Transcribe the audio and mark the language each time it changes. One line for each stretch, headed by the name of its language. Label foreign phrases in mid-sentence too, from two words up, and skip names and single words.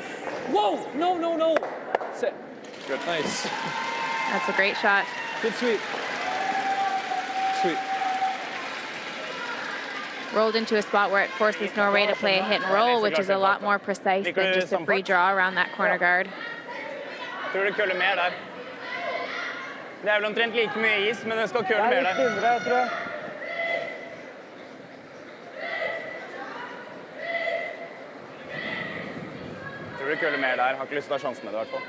English: Whoa! No. Sit. Good. Nice. That's a great shot. Good sweep. Sweep. Rolled into a spot where it forces Norway to play a hit and roll, which is a lot more precise than just a free draw around that corner guard.
Norwegian: Tror du køller mer der? Det er vel omtrent like mye is, men den skal kølle mer der. Burde køle mer der. Har ikke lyst til å ta sjansen med det i hvert fall.